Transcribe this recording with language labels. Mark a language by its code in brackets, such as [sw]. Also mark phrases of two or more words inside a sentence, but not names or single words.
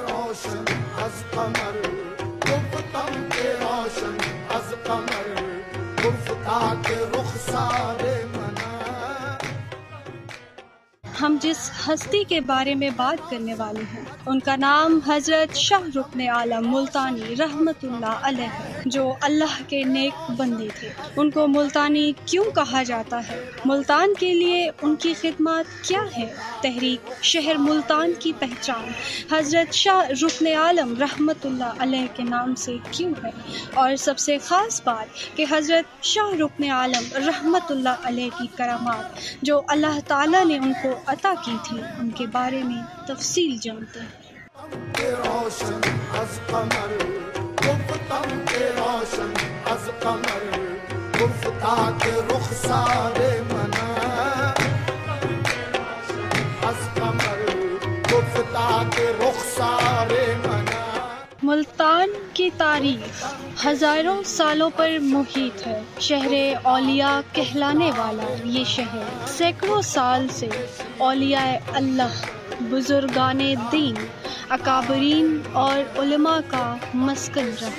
[fa] روشن از قمر گفتم که روشن از قمر گفتا که رخسار منم. [ur] ہم جس ہستی کے بارے میں بات کرنے والے ہیں ان کا نام حضرت شاہ رکن عالم ملتانی [ar] رحمت اللہ علیہ [ur] ہے، جو اللہ کے نیک بندے تھے۔ ان کو ملتانی کیوں کہا جاتا ہے؟ ملتان کے لیے ان کی خدمات کیا ہے؟ تحریک شہر ملتان کی پہچان حضرت شاہ رکن عالم [ar] رحمت اللہ علیہ [ur] کے نام سے کیوں ہے؟ اور سب سے خاص بات کہ حضرت شاہ رکن عالم [ar] رحمت اللہ علیہ [ur] کی کرامات جو اللہ تعالیٰ نے ان کو عطا کی تھی، ان کے بارے میں تفصیل جانتے ہیں۔ [fa] روشن از قمر گفتم که روشن از قمر گفتا که رخسار منم. از قمر گفتا که رخسار منم. [ur] ملتان کی تاریخ ہزاروں سالوں پر محیط ہے۔ شہر اولیاء کہلانے والا یہ شہر سینکڑوں سال سے اولیاء اللہ، بزرگان دین، اکابرین اور علماء کا مسکن رہا۔